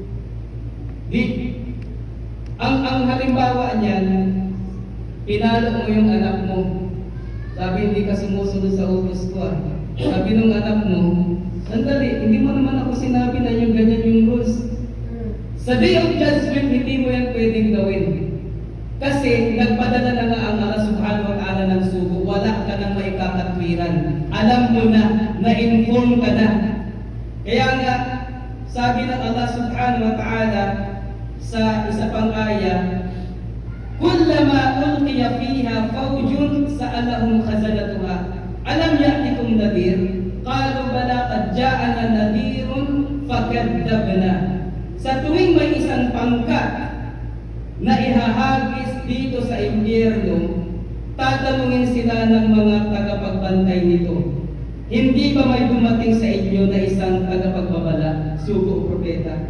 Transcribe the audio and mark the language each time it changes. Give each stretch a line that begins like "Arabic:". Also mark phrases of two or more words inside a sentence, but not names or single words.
Filipino: Ang halimbawa niyan, pinalo mo yung anak mo. Sabi, hindi ka sumusunod sa utos ko. Sabi nung anak mo, sandali, hindi mo naman ako sinabi na yung ganyan yung rules. Sa
English: Day of Judgment,
Filipino: hindi mo yan pwedeng gawin. Kasi nagpadala na nga ang Allah
Arabic: سبحانه وتعالى
Filipino: ng sugo, wala ka nang maikakatwiran. Alam mo na, na-inform ka na. Kaya nga, sabi ng Allah
Arabic: سبحانه وتعالى
Filipino: sa isa pang aya,
Arabic: كلما ألقي فيها فوج سألهم خزنتها ألم يأتكم نذير قالوا بلى قد جاءنا نذير فكذبنا.
Filipino: Sa tuwing may isang pangkat na ihahagis dito sa impyerno, tatanungin sila ng mga tagapagbantay nito, hindi ba may dumating sa inyo na isang tagapagbabala, sugo o propeta?